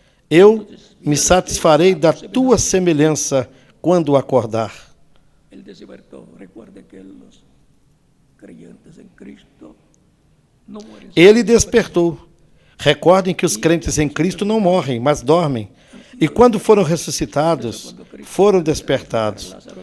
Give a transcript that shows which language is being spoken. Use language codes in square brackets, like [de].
[pt] Eu me satisfarei da tua semelhança quando acordar. [es] Él despertó. Recuerde que los creyentes en Cristo no mueren. [pt] Ele despertou. Recordem que os crentes em Cristo não morrem, mas dormem. E quando foram ressuscitados, foram despertados.